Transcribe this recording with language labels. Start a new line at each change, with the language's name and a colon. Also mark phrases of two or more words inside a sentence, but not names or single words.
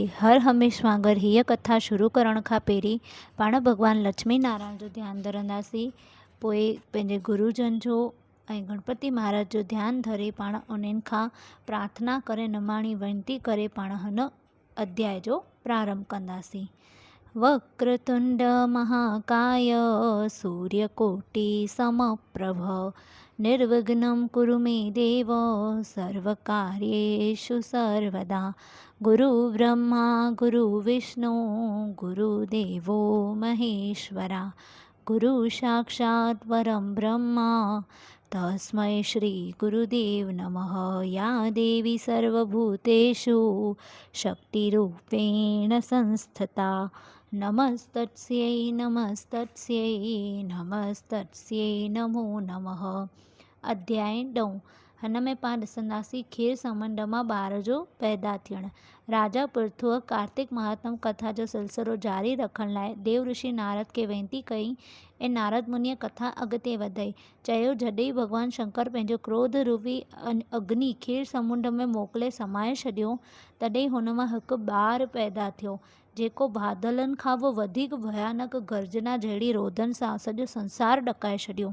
Sindhi: हर हमेश वांगुरु हीअ कथा शुरू करण खां पहिरीं पाण भॻवान लक्ष्मी नारायण जो ध्यानु धरंदासीं, पोइ पंहिंजे गुरुजन जो ऐं गणपति महाराज जो ध्यानु धरे पाण उन्हनि खां प्रार्थना करे निमाणी वेनती करे पाण हिन अध्याय जो प्रारंभ कंदासीं।
Sanskrit: वक्रतुंड महाकाय सूर्यकोटि समप्रभ निर्विघ्नं कुरु मे देव सर्वकार्येषु सर्वदा। गुरु ब्रह्मा गुरु विष्णु गुरुदेवो महेश्वरा। गुरु साक्षात् परं ब्रह्मा तस्मै श्री गुरुदेव नमः। या देवी सर्वभूतेषु शक्तिरूपेण संस्थिता नमस्तस्यै नमस्तस्यै नमस्तस्यै नमो नमः।
Sindhi: अध्याय 9 हिन में पाण ॾिसंदासीं खीर समुंड मां ॿार जो पैदा थियणु। राजा पृथुअ कार्तिक महात्म कथा जो सिलसिलो जारी रखण लाइ देव ऋषि नारद खे वेनती कई ऐं नारद मुनीअ कथा अॻिते वधाई। चयो, जॾहिं भॻवानु शंकर पंहिंजो क्रोध रूपी अग्नि खीर समुंड में मोकिले समाए छॾियो, तॾहिं हुन मां हिकु ॿारु पैदा थियो, जेको बादलनि खां बि वधीक भयानक गर्जना जहिड़ी रोदन सां सॼो संसार ॾकाए छॾियो।